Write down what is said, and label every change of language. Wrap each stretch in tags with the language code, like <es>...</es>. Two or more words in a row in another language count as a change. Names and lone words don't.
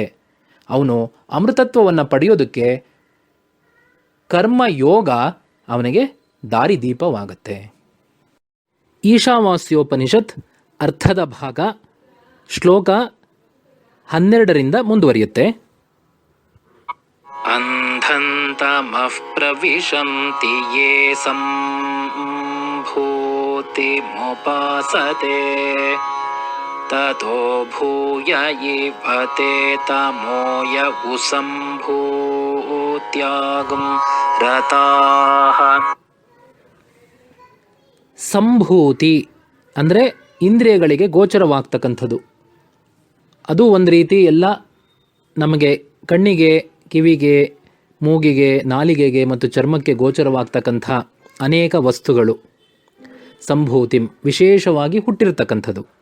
<kn>ಅವನು ಅಮೃತತ್ವವನ್ನು ಪಡೆಯೋದಕ್ಕೆ ಕರ್ಮಯೋಗ ಅವನಿಗೆ ದಾರಿದೀಪವಾಗತ್ತೆ. ಈಶಾವಾಸ್ಯೋಪನಿಷತ್ ಅರ್ಥದ ಭಾಗ ಶ್ಲೋಕ 12ರಿಂದ ಮುಂದುವರಿಯುತ್ತೆ.</kn> <sa>ಅಂಧಂತಮಃ ಪ್ರವಿಶಂತಿ ಯೇ ಸಂಭೂತಿಮುಪಾಸತೆ ತತೋ ಭೂಯ ಇವತೆ ತಮೋಯ ಉಸಂಭೂತ್ಯಾಗಂ ರತಾಃ.</sa> <kn>ಸಂಭೂತಿ ಅಂದರೆ ಇಂದ್ರಿಯಗಳಿಗೆ ಗೋಚರವಾಗ್ತಕ್ಕಂಥದ್ದು. ಅದು ಒಂದು ರೀತಿ ಎಲ್ಲ ನಮಗೆ ಕಣ್ಣಿಗೆ, ಕಿವಿಗೆ, ಮೂಗಿಗೆ, ನಾಲಿಗೆಗೆ ಮತ್ತು ಚರ್ಮಕ್ಕೆ ಗೋಚರವಾಗ್ತಕ್ಕಂಥ ಅನೇಕ ವಸ್ತುಗಳು ಸಂಭೂತಿ ವಿಶೇಷವಾಗಿ ಹುಟ್ಟಿರ್ತಕ್ಕಂಥದ್ದು.</kn>